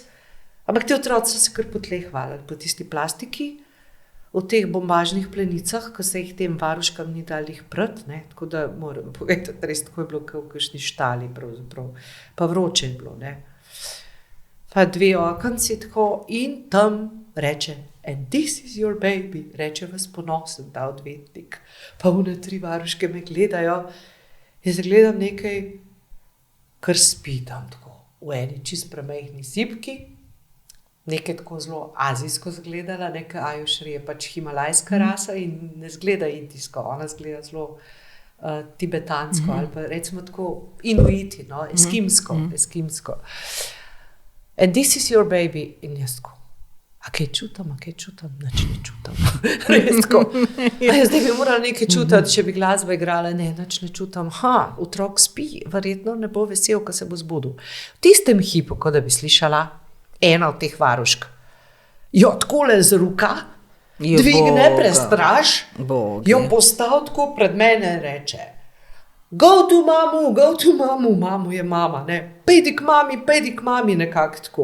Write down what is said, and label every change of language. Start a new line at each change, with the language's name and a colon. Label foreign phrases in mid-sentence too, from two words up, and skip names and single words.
Slovenian: Ampak ti otroci so se kar po tleh valili, po tisti plastiki, v teh bombažnih plenicah, ko se jih tem varuškam ni dali jih prati, ne, tako da moram povedati, res tako je bilo, kot v kakšni štali pravzaprav, pa vroče je bilo, ne. Pa 2 okenci tako in tam reče,
English: and this is your baby,
Slovenian: reče vas ponosen ta odvetnik. Pa one 3 varuške me gledajo, jaz gledam nekaj, kar spi tam tako, v eni čist premajhni sipki, nekaj tako zelo azijsko zgledala, nekaj ajušri je pač himalajska rasa in ne zgleda indijsko, ona zgleda zelo tibetansko ali pa recimo tako inuiti, no, eskimsko.
English: And this is your baby.
Slovenian: In jaz tako, a kaj čutam, nič ne čutam. Res tako. Zdaj bi morala nekaj čutati, če bi glasba igrala, ne, nič ne čutam. Otrok spi, verjetno ne bo vesel, ko se bo zbudil. V tistem hipu, ko da bi slišala ena od teh varušk, jo takole z roka dvigne, prestraš, jo postav tako pred mene in reče,
English: go to mamu,
Slovenian: mamu je mama, ne, pejdi k mami, nekako tako.